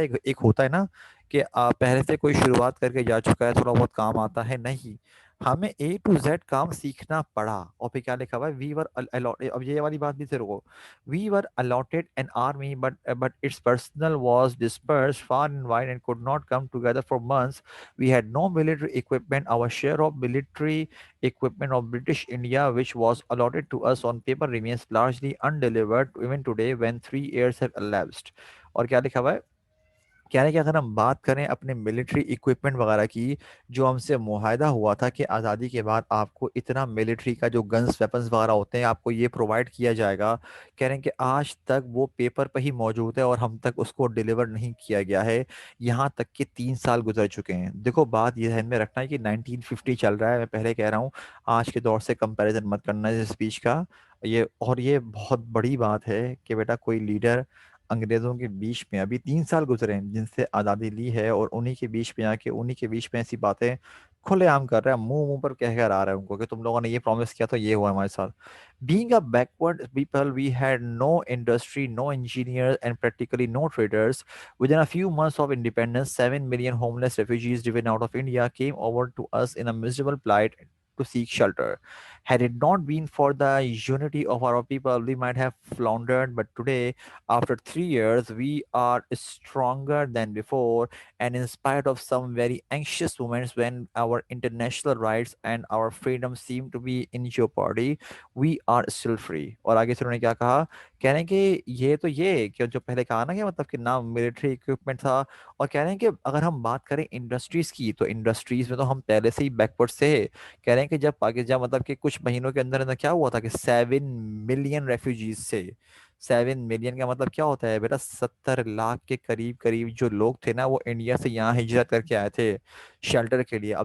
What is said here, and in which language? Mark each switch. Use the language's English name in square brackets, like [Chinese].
[Hindi] एक होता है ना कि पहले से कोई शुरुआत करके जा चुका है, थोड़ा बहुत काम आता है, नहीं, हमें A to Z काम सीखना पड़ा। और फिर क्या लिखा हुआ है, [English] we were allotted, [Hindi] अब ये वाली बात भी से रुको, [English] We were allotted an army but its personnel was dispersed far and wide and could not come together for months. We had no military equipment, our share of military equipment of British India, which was allotted to us on paper, remains largely undelivered even today when 3 years have elapsed. [Hindi] और क्या लिखा हुआ है, क्या है कि अगर हम बात करें अपने मिलिट्री इक्विपमेंट वगैरह की, जो हमसे मुआहदा हुआ था कि आज़ादी के बाद आपको इतना मिलिट्री का जो गन्स वेपन्स वगैरह होते हैं आपको ये प्रोवाइड किया जाएगा, कह रहे हैं कि आज तक वो पेपर पर ही मौजूद है और हम तक उसको डिलीवर नहीं किया गया है। यहाँ तक कि 3 साल गुजर चुके हैं। देखो बात ये ध्यान में रखना है कि 1950 चल रहा है, मैं पहले कह रहा हूँ, आज के दौर से कंपैरिजन मत करना इस स्पीच का। ये और ये बहुत बड़ी बात है कि बेटा कोई लीडर अंग्रेजों के बीच में, अभी 3 साल गुजरे हैं जिनसे आज़ादी ली है, और उन्हीं के बीच में आके उन्हीं के बीच में ऐसी बातें खुलेआम कर रहा है, मुंह मुंह पर कह कर आ रहा है उनको कि तुम लोगों ने ये प्रॉमिस किया तो ये हुआ हमारे साथ। [English] Being a backward people we had no industry, no engineer and practically no traders. Within a few months of independence, 7 million homeless refugees driven out of India came over to us in a miserable plight to seek shelter. Had it not been for the unity of our people, we might have floundered, but today, after 3 years, we are stronger than before. And in spite of some very anxious moments when our international rights and our freedom seem to be in jeopardy, we are still free. [Hindi] और आगे से उन्होंने क्या कहा, कह रहे हैं कि ये तो ये कि जो पहले कहा ना कि मतलब कि ना मिलिट्री इक्विपमेंट था, और कह रहे हैं कि अगर हम बात करें इंडस्ट्रीज की, तो इंडस्ट्रीज में तो हम पहले से ही बैकवर्ड से है। कह रहे हैं कि जब पाकिस्तान मतलब कि कुछ महीनों के अंदर अंदर क्या हुआ था कि 7 मिलियन रेफ्यूजीज से, 7 मिलियन का मतलब क्या होता है बेटा, 70 लाख के करीब करीब जो लोग थे ना वो इंडिया से यहाँ हिजरत करके आए थे शेल्टर के लिए।